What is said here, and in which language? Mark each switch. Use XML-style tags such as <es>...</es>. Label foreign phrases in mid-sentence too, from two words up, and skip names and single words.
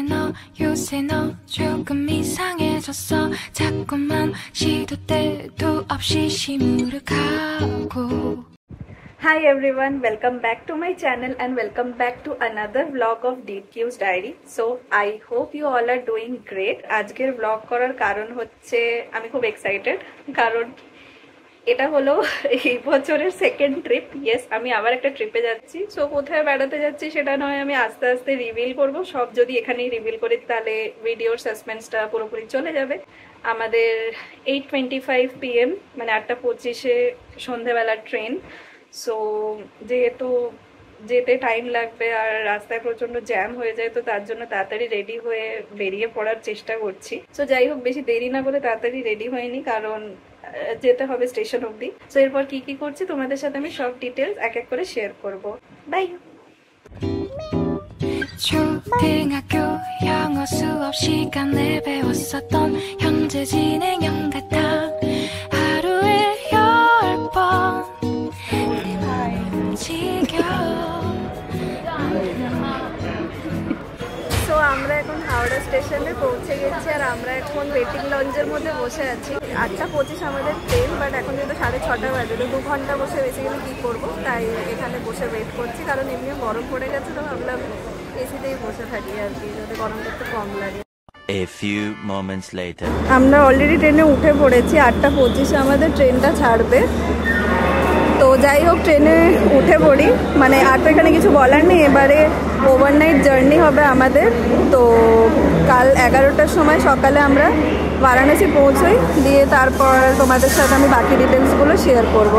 <ko>요새 너 조금 이상해졌어 자꾸만 시도 때도 없이 시무룩하고.</ko> <en>Hi everyone, welcome back to my channel and welcome back to another vlog of DQ's Diary. So I hope you all are doing great.</en> <bn>আজকের vlog করার কারণ হচ্ছে আমি খুব এক্সাইটেড কারণ এটা হলো এই বছরের</bn> <en>second trip.</en> <bn>ইয়েস, আমি আবার একটা ট্রিপে যাচ্ছি। সো কোথায় বেড়াতে যাচ্ছি সেটা নয় আমি আস্তে আস্তে রিভিল করব। সব যদি এখানেই রিভিল করি তাহলে ভিডিওর সাসপেন্সটা পুরোপুরি চলে যাবে। আমাদের 8:25 PM মানে 8:25-এ সন্ধ্যাবেলার ট্রেন। সো যেহেতু যেতে টাইম লাগবে আর রাস্তায় প্রচন্ড জ্যাম হয়ে যায়, তো তার জন্য তাড়াতাড়ি রেডি হয়ে বেরিয়ে পড়ার চেষ্টা করছি। সো যাই হোক, বেশি দেরি না করে তাড়াতাড়ি রেডি হয়নি কারণ যেতে হবে স্টেশন অবধি। সো এরপর কি কি করছি তোমাদের সাথে আমি সব ডিটেলস এক এক করে শেয়ার করব। বাই।</bn> <ko>초등학교 영어 수업 시간에 배웠었던 현재 진행형 같아 하루에 10번 내 마음 지겨워.</ko> <bn>সো আমরা এখন হাওড়া স্টেশনে পৌঁছে গেছি আর আমরা এখন</bn> <en>waiting lounge</en> <bn>মধ্যে বসে আছি। 8:25 আমাদের ট্রেন, বাট এখন যেহেতু 6:30 বাজে, তো 2 ঘন্টা বসে বেসিক্যালি কী করবো, তাই এখানে বসে ওয়েট করছি কারণ এমনিও গরম পড়ে গেছে। তো ভাবলাম এসিতেই বসে থাকি আর কি, যাতে গরমটা একটু কম লাগে।</bn> <en>A few moments later.</en> <bn>আমরা অলরেডি ট্রেনে উঠে পড়েছি। 8:25-এ আমাদের ট্রেনটা ছাড়বে। তো যাই হোক, ট্রেনে উঠে পড়ি। মানে আর তো এখানে কিছু বলার নেই, এবারে</bn> <en>overnight journey</en> <bn>হবে আমাদের। তো কাল 11টার সময় সকালে আমরা বারাণসী পৌঁছই, দিয়ে তারপর তোমাদের সাথে আমি বাকি ডিটেলসগুলো শেয়ার করব।</bn>